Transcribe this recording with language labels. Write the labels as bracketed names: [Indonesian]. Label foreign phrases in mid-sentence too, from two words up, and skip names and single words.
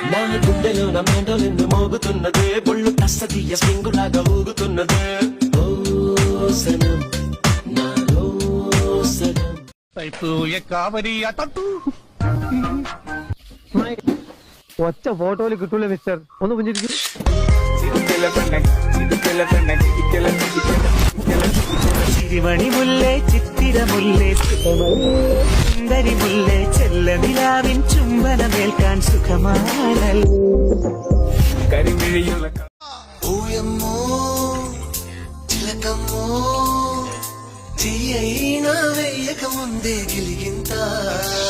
[Telugu] గుండెలోన మెండోలెన్ను మోగుతున్నదే బొళ్ళు తస్సదియ స్ప్రింగులాగా ఊగుతున్నదే ఓ సనం నాలో సనం [Malayalam] ഒറ്റ ഫോട്ടോയിൽ കിട്ടൂല മിസ്റ്റർ ഒന്ന് കുഞ്ഞിരിക്കും ചിരിമണി മുല്ലേ ചിത്തിരമുല്ലേ സുന്ദരി മുല്ലേ ചെല്ല നിലാവിൻ ചുംബനമേൽക്കാൻ സുഖമാണൽ [Telugu] ఊయమ్మో చిలకమ్మో తీయైనా వెయ్యక ముందే గిలిగింత